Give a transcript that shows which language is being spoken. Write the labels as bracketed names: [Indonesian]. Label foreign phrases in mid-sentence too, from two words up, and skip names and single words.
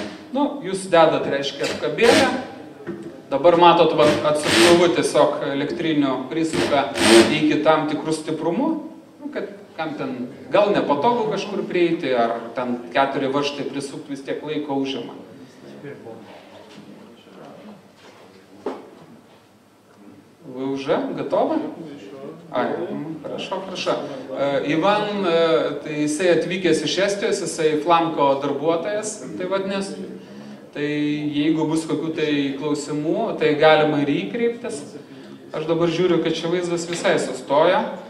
[Lithuanian] Nu, jūs dedat, reiškia, apkabėlę. Dabar matot, atsuktuvu tiesiog elektrinio prisuka iki tam tikrų stiprumų, nu, kad kam ten gal nepatogu kažkur prieiti, ar ten 4 varžtai prisukti vis tiek laiko užima. [Russian] Вы уже готовы? [Lithuanian] Prašau. Ivan, tai jisai atvykęs iš Estijos, jisai flanko darbuotojas, tai vadinės. Tai jeigu bus kokių tai klausimų, tai galima ir įkreiptis. Aš dabar žiūriu, kad čia vaizdas visai sustoja.